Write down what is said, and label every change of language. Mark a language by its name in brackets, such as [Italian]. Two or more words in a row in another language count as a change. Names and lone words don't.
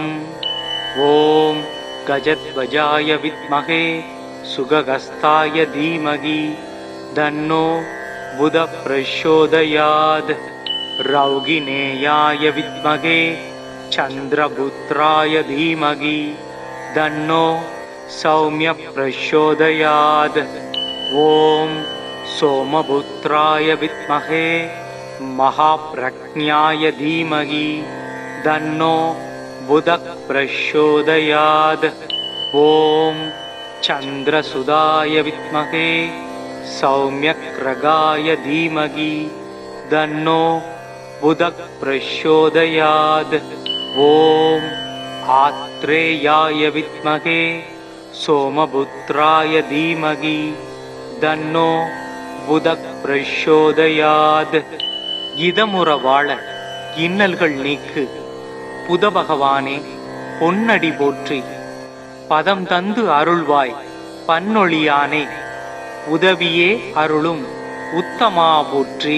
[Sanskrit] ॐ गजध्वजाय विद्महे सुखहस्ताय धीमहि तन्नो बुध प्रचोदयात्. रौहिणेयाय विद्महे चन्द्रपुत्राय धीमहि तन्नो सौम्य प्रचोदयात्. ॐ सोमपुत्राय विद्महे महाप्रज्ञाय धीमहि तन्नो बुधः प्रचोदयात्। ॐ चन्द्रसुधाय विद्महे सौम्यग्रगाय धीमहि तन्नो बुधः प्रचोदयात्। ॐ आत्रेयाय विद्महे सोमपुत्राय धीमहि तन्नो बुधः प्रचोदयात्. [Tamil] இதமுற வாழ இன்னல்கள் நீக்கு புத பகவானே பொன்னடி போற்றி. பதம் தந்து அருள்வாய் பன்னொழியானே உதவியே அருளும் உத்தமா போற்றி.